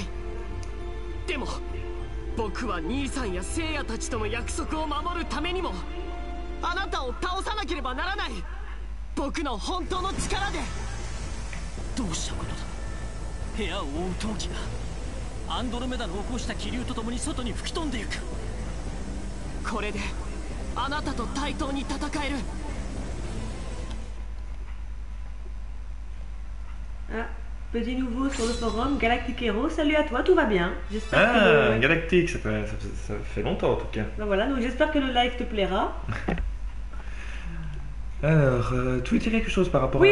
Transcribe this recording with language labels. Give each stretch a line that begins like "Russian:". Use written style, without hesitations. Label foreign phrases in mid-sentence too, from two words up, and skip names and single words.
Japanese: でも僕は兄さんや聖夜たちとの約束を守るためにもあなたを倒さなければならない。僕の本当の力で。どうしたことだ。部屋を覆う陶器がアンドロメダの起こした気流とともに外に吹き飛んでいく。これであなたと対等に戦える。
French: Ah, petit nouveau sur le forum, Galactic Hero, salut à toi, tout va bien. J'espère Ah, que Galactique, ça fait longtemps en tout cas. Ben voilà, donc j'espère que le live te plaira. Alors, tu veux dire quelque chose par rapport à